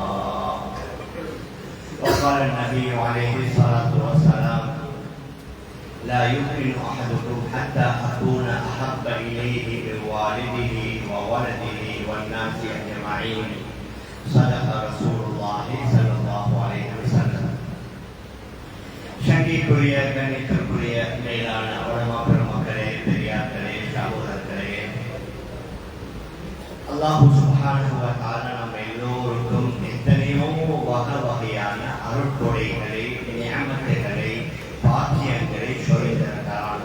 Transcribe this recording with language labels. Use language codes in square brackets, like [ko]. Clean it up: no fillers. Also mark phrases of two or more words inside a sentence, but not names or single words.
[ar] وقال النبي عليه الصلاة والسلام: لا يؤمن أحدكم حتى أكون أحب إليه من والده وولده والناس أجمعين. صدق رسول الله صلى الله عليه وسلم. [ta] சங்கிக்குரிய கணித்திற்குரிய மேலான உலமா பெருமக்களே, பெரியார்களே, சகோதரர்களே, அல்லாஹ் [ar] سبحانه وتعالى [ta] நம்ம எல்லோருக்கும் எத்தனையோ வகையான அருட்கொடைகளை, நியமத்துகளை, பாக்கியங்களை சொல்லியிருக்கிறார்.